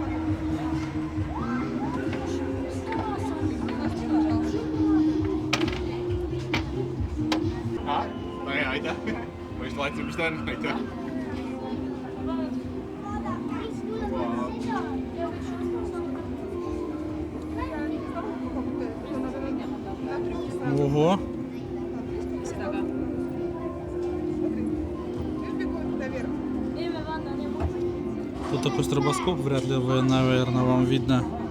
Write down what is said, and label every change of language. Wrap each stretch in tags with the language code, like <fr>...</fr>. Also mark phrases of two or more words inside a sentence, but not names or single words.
<et>Ah, nee, aitäh. Ma just vaatasin, mis ta on. Aitäh.</et> <ru>Ого. Тут такой стробоскоп, вряд ли вы, наверное, вам видно.</ru>